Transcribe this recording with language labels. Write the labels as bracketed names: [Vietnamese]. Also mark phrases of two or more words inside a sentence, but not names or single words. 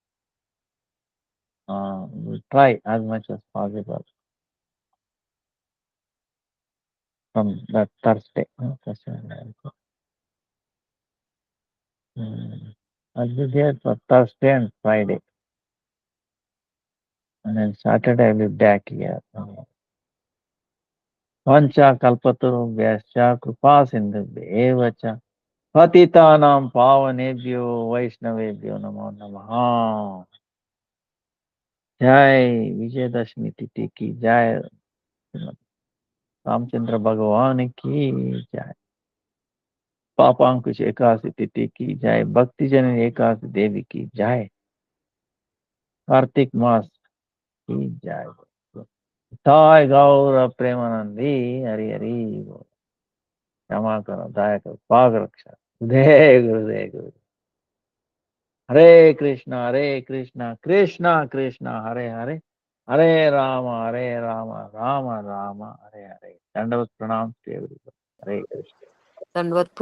[English] We try as much as possible from that Thursday. Mm. I'll be there for Thursday and Friday. And then Saturday I'll be back here. [Sanskrit] वाञ्छा कल्पतरुभ्यश्च कृपासिन्धुभ्य एव च पतितानां पावनेभ्यो वैष्णवेभ्यो नमो नमः. [Hindi] जय विजयदशमी तिथि की जय रामचंद्र भगवान की जय पापांकुश एकादशी तिथि की जय भक्ति जन एकादशी देवी की जय कार्तिक मास की जय ताय गौर प्रेमानंदी हरि हरि बोल। क्षमा करो दया करो पाग रक्षा गुरुदेव गुरुदेव गुरु हरे कृष्णा कृष्णा कृष्णा हरे हरे हरे राम राम राम हरे हरे दंडवत प्रणाम [English] to everybody. [Hindi] हरे कृष्ण Dandavat